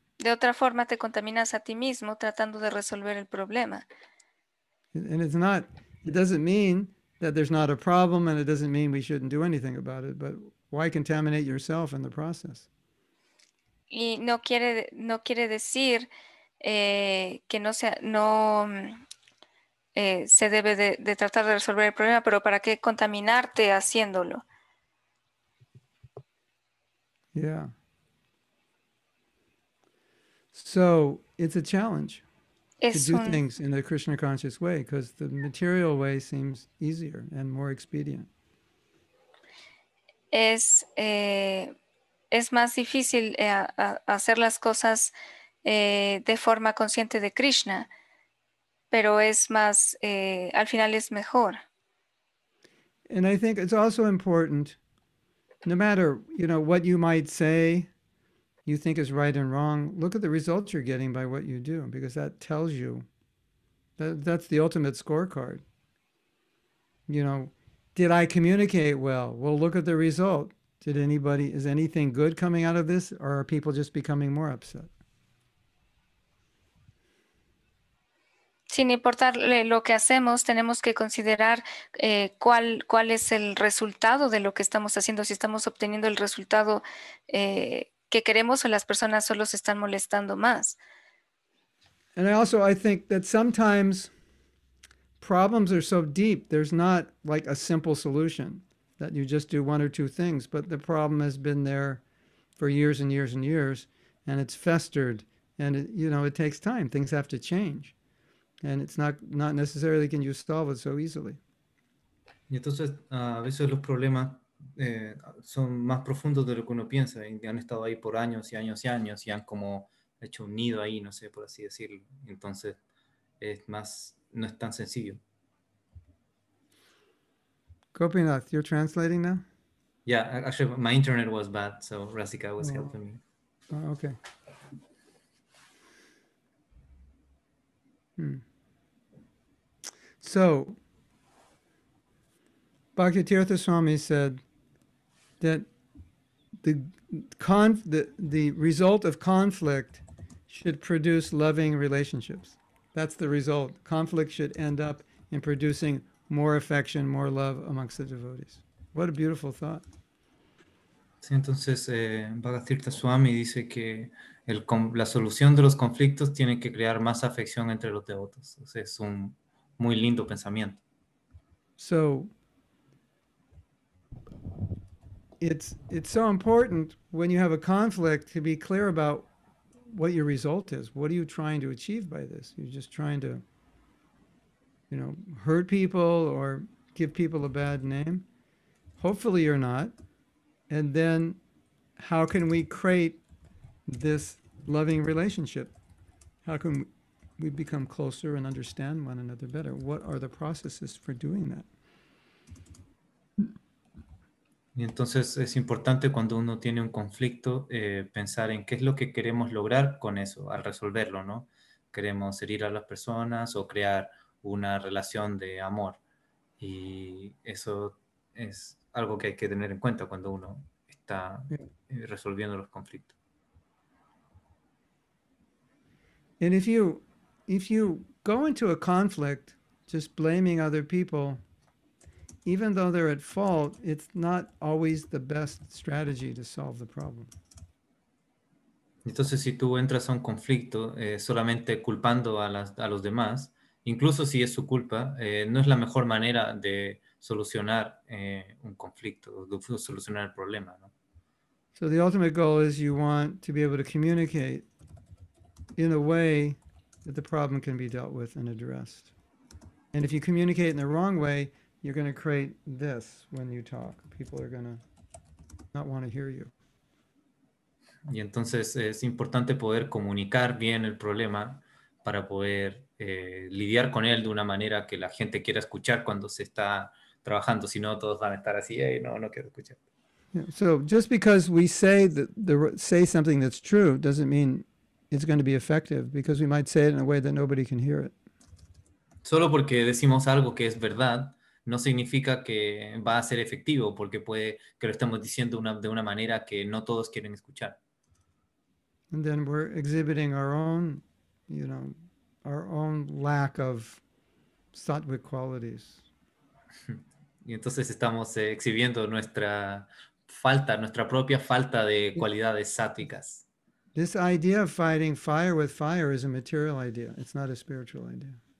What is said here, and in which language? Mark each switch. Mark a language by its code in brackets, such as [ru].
[es] De otra forma, te contaminas a ti mismo tratando de resolver el problema. [en] And it doesn't mean that there's not a problem, and it doesn't mean we shouldn't do anything about it, but why contaminate yourself in the process? [es] Y no quiere decir que no se debe de tratar de resolver el problema, pero ¿para qué contaminarte haciéndolo? [en] Yeah. So it's a challenge to do things in the Krishna conscious way, because the material way seems easier and more expedient. [es] Es más difícil hacer las cosas de forma consciente de Krishna, pero es más, al final es mejor. [en] And I think it's also important, no matter, you know, what you might say, you think is right and wrong, look at the results you're getting by what you do, because that tells you, that's the ultimate scorecard. You know, did I communicate well? Well, look at the result. Is anything good coming out of this, or are people just becoming more upset? [es] Sin importar lo que hacemos, tenemos que considerar cuál es el resultado de lo que estamos haciendo, si estamos obteniendo el resultado que queremos o las personas solo se están molestando más. [en] And I think that sometimes problems are so deep, there's not like a simple solution that you just do one or two things, but the problem has been there for years and years and years, and it's festered, and it takes time. Things have to change, and it's not necessarily can you solve it so easily. [es] Y entonces a veces los problemas son más profundos de lo que uno piensa, y han estado ahí por años y años y años, y han como hecho un nido ahí, no sé, por así decirlo. Entonces no es tan sencillo. [en] Gopinath, you're translating now? Yeah, actually, my internet was bad, so Rasika was Oh. helping me. Oh, okay. So, Bhaktitirtha Swami said that the result of conflict should produce loving relationships. That's the result. Conflict should end up in producing more affection, more love amongst the devotees. What a beautiful thought. [es] Sí, entonces, Bhagavatirtha Swami dice que la solución de los conflictos tiene que crear más afección entre los devotos. O sea, es un muy lindo pensamiento. [en] So it's so important when you have a conflict to be clear about what your result is. What are you trying to achieve by this? You're just trying to, hurt people or give people a bad name? Hopefully you're not. And then how can we create this loving relationship? How can we become closer and understand one another better? What are the processes for doing that? [es] Y entonces es importante cuando uno tiene un conflicto pensar en qué es lo que queremos lograr con eso, al resolverlo, ¿no? Queremos herir a las personas o crear una relación de amor. Y eso es algo que hay que tener en cuenta cuando uno está resolviendo los conflictos. [en] And if you go into a conflict just blaming other people, even though they're at fault, it's not always the best strategy to solve the problem. [es] Entonces, si tú entras a un conflicto solamente culpando a los demás, incluso si es su culpa, no es la mejor manera de solucionar un conflicto, de solucionar el problema, ¿no? [en] So the ultimate goal is you want to be able to communicate in a way that the problem can be dealt with and addressed. And if you communicate in the wrong way, you're going to create this when you talk. People are going to not want to hear you. [es] Y entonces es importante poder comunicar bien el problema para poder lidiar con él de una manera que la gente quiera escuchar cuando se está trabajando. Si no, todos van a estar así, no quiero escuchar. [en] Yeah, so just because we say say something that's true doesn't mean it's going to be effective, because we might say it in a way that nobody can hear it. [es] Solo porque decimos algo que es verdad, no significa que va a ser efectivo, porque puede que lo estamos diciendo de una manera que no todos quieren escuchar. [en] And then we're exhibiting our own lack of sattvic qualities. [es] Y entonces estamos exhibiendo nuestra propia falta de cualidades sáttvicas. [en] This idea of fighting fire with fire is a material idea. It's not a spiritual idea.